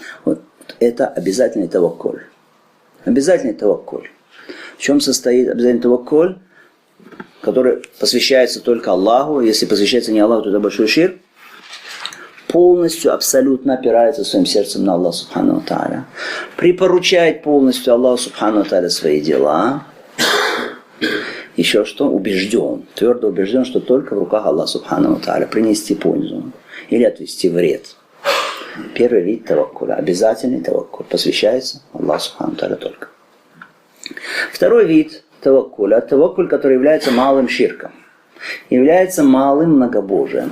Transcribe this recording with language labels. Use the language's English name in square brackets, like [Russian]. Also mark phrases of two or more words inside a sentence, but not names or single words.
[Russian] Вот это обязательный таваккуль. Обязательный таваккуль. В чем состоит обязательный таваккуль, который посвящается только Аллаху? Если посвящается не Аллаху, то это большой ширк. Полностью, абсолютно опирается своим сердцем на [Arabic] الله سبحانه وتعالى. [Russian] Припоручает полностью [Arabic] الله سبحانه وتعالى [Russian] свои дела. Еще что? Убежден, твердо убежден, что только в руках [Arabic] الله سبحانه وتعالى [Russian] принести пользу или отвести вред. Первый вид таваккуля, обязательный таваккуль, посвящается [Arabic] الله سبحانه وتعالى [Russian] только. Второй вид таваккуля, таваккуль, который является малым ширком, является малым многобожием.